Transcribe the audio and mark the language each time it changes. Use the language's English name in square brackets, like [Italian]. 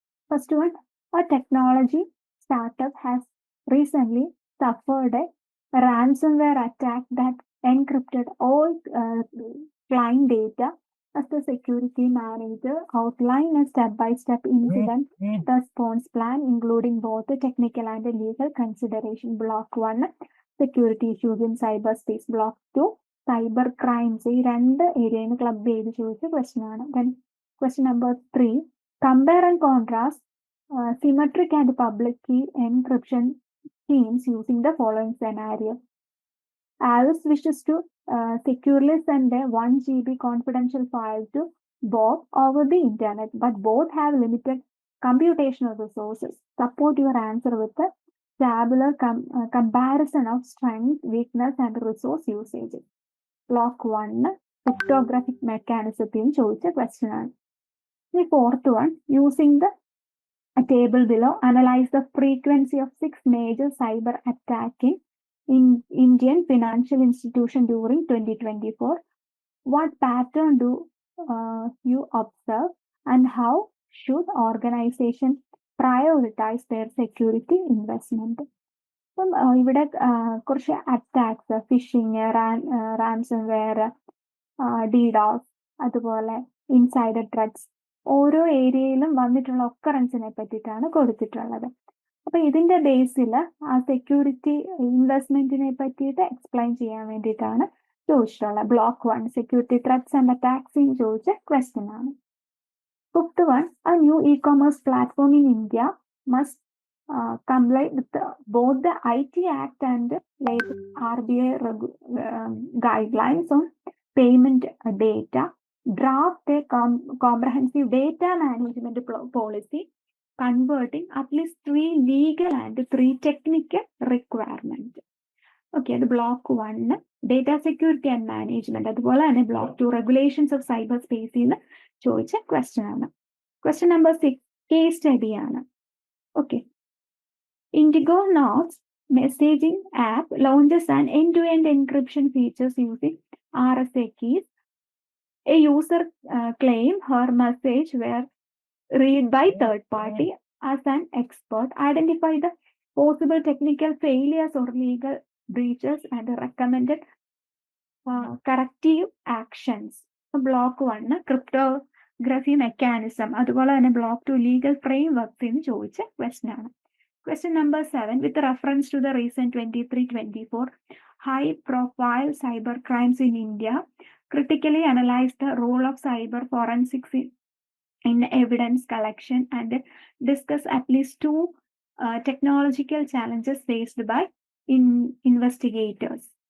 [Malayalam] First one, [English] a technology startup has recently suffered a ransomware attack that encrypted all client data. As the security manager outlined a step-by-step incident response plan, including both the technical and the legal consideration. Block 1, security issues in cyberspace. Block 2, cyber crimes. [Malayalam] ഈ രണ്ട് ഏരിയയിൽ club ചെയ്ത് ചോദിച്ച question ആണ്. [English] Then question number 3, compare and contrast symmetric and public key encryption schemes using the following scenario. Alice wishes to securely send a 1 GB confidential file to Bob over the internet, but both have limited computational resources. Support your answer with a tabular comparison of strength, weakness, and resource usage. Block 1, cryptographic mechanism [Malayalam] ചോദിച്ച question ആണ്. [English] The fourth one, using the table below, analyze the frequency of 6 major cyber attacks in Indian financial institution during 2024. What pattern do you observe, and how should organizations prioritize their security investment? [Malayalam] അപ്പം ഇവിടെ കുറച്ച് attacks, fishing, ransomware, ഡിഡോസ്, അതുപോലെ insider threats, ഓരോ ഏരിയയിലും വന്നിട്ടുള്ള ഒക്കറൻസിനെ പറ്റിയിട്ടാണ് കൊടുത്തിട്ടുള്ളത്. അപ്പൊ ഇതിന്റെ ബേസിൽ ആ സെക്യൂരിറ്റി ഇൻവെസ്റ്റ്മെന്റിനെ പറ്റിയിട്ട് എക്സ്പ്ലെയിൻ ചെയ്യാൻ വേണ്ടിയിട്ടാണ് ചോദിച്ചിട്ടുള്ളത്. [English] Block 1, security threats and attacks ചോദിച്ച question ആണ്. Fifth one, a new e-commerce platform in India must comply with both the IT Act and latest RBI guidelines on payment data. Draft a comprehensive data management policy converting at least 3 legal and 3 technical requirements. Okay, the block 1, data security and management. [Malayalam] അതുപോലെ തന്നെ [English] block 2, regulations of cyberspace എന്ന് ചോദിച്ച question ആണ്. [Malayalam] Question number 6, case study ആണ്. [English] Okay, Indigo Notes messaging app launches an end-to-end encryption features using RSA keys. A user claimed her message were read by third party. As an expert, identify the possible technical failures or legal breaches and recommended corrective actions. Block 1, cryptography mechanism. [Malayalam] അതുപോലെ തന്നെ [English] block 2, legal frameworks എന്ന് ചോദിച്ച question ആണ്. Question number 7, with reference to the recent 23-24 high-profile cyber crimes in India, critically analyze the role of cyber forensics in evidence collection and discuss at least 2 technological challenges faced by investigators.